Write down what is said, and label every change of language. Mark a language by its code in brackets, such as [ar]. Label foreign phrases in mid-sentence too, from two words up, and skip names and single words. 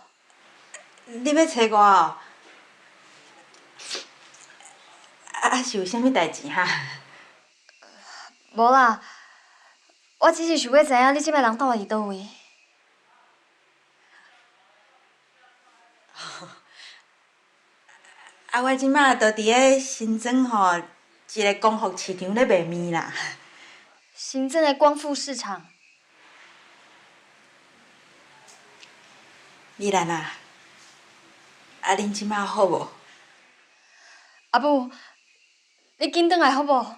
[nan] 你要找我哦？是有啥物代志哈？无啦，我只是想要知影你即摆人到底伫倒位。我即马就伫咧新庄吼一个光复市场咧卖面啦。新庄的光复市场。米兰啊，恁即马好无？阿母，你紧转来好无？